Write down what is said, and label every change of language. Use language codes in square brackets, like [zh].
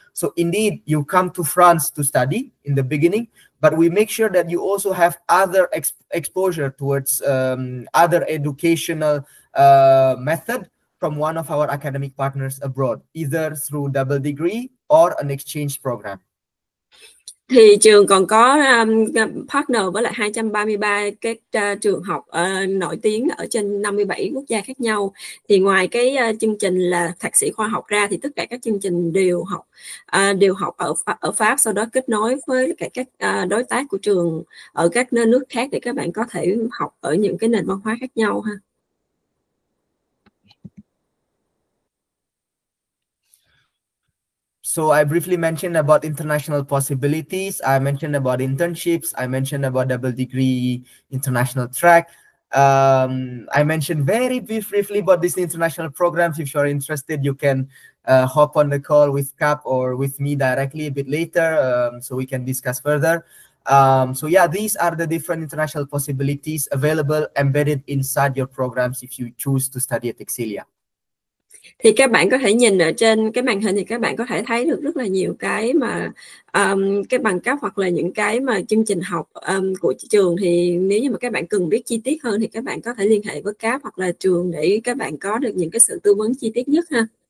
[en] So indeed, you come to France to study in the beginning, but we make sure that you also have other exposure towards other educational method from one of our academic partners abroad, either through double degree or an exchange program. [vi] Thì trường còn có partner với lại 233 cái trường học nổi tiếng ở trên 57 quốc gia khác nhau. Thì ngoài cái chương trình là thạc sĩ khoa học ra, thì tất cả các chương trình đều học ở Pháp, sau đó kết nối với các đối tác của trường ở các nước khác để các bạn có thể học ở những cái nền văn hóa khác nhau ha. [en] So I briefly mentioned about international possibilities. I mentioned about internships. I mentioned about double degree international track. I mentioned very briefly about these international programs. If you're interested, you can hop on the call with CAP or with me directly a bit later, so we can discuss further. So yeah, these are the different international possibilities available embedded inside your programs if you choose to study at Excelia. [vi] Thì các bạn có thể nhìn ở trên cái màn hình thì các bạn có thể thấy được rất là nhiều cái mà cái bằng cấp hoặc là những cái mà chương trình học của trường. Thì nếu như mà các bạn cần biết chi tiết hơn thì các bạn có thể liên hệ với CAP hoặc là trường để các bạn có được những cái sự tư vấn chi tiết nhất ha.